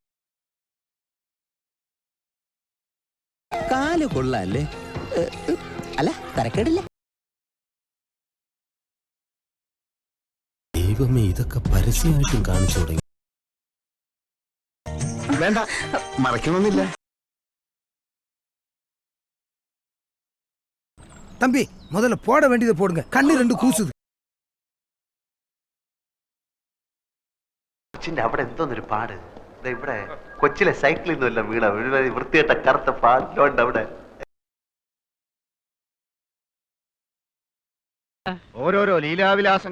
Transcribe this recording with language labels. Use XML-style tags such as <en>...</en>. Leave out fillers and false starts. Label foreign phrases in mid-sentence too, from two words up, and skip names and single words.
<ml>കാല് കൊള്ളാല്ലേ? അല്ല തരക്കേടില്ല. ദൈവമേ, ഇതൊക്കെ പരസ്യമായിട്ടും കാണിച്ചു തുടങ്ങി. വേണ്ട, മറക്കണമെന്നില്ല.</ml> <ta>தம்பி முதல்ல போட வேண்டியதை போடுங்க. கண்ணு ரெண்டு கூசுது.</ta> <ml>കൊച്ചിന്റെ അവിടെ എന്തോന്നൊരു പാട്. ഇവിടെ കൊച്ചിലെ സൈക്കിളിൽ നിന്നല്ല വീണ വൃത്തിയായിട്ട കറുത്ത പാടിലുണ്ട് അവിടെ. ഓരോരോ ലീലാവിലാസങ്ങള്.</ml>